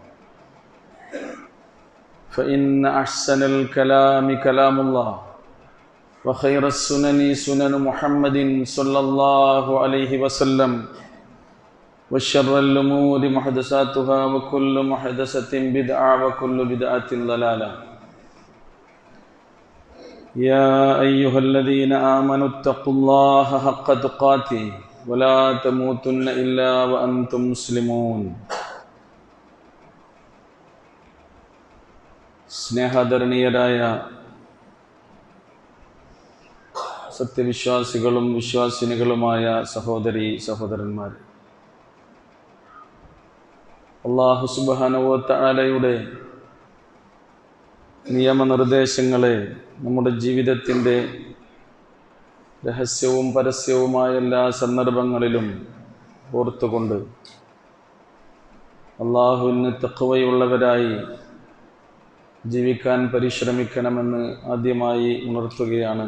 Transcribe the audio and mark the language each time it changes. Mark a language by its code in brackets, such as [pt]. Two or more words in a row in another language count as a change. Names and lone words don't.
[ar] فإن أحسن الكلام كلام الله وخير السنن سنن محمد صلى الله عليه وسلم وشر الأمور محدثاتها وكل محدثة بدعة وكل بدعة ضلالة يا أيها الذين آمنوا اتقوا الله حق تقاته ولا تموتن إلا وأنتم مسلمون [ml] സ്നേഹാദരണീയരായ സത്യവിശ്വാസികളും വിശ്വാസിനികളുമായ സഹോദരീ സഹോദരന്മാർ, അല്ലാഹു സുബ്ഹാനഹു വ തആലയുടെ നിയമനിർദ്ദേശങ്ങളെ നമ്മുടെ ജീവിതത്തിൻ്റെ രഹസ്യവും പരസ്യവുമായ എല്ലാ സന്ദർഭങ്ങളിലും ഓർത്തുകൊണ്ട് അല്ലാഹുവിന് തഖ്വയുള്ളവരായി ജീവിക്കാൻ പരിശ്രമിക്കണമെന്ന് ആദ്യമായി ഉണർത്തുകയാണ്.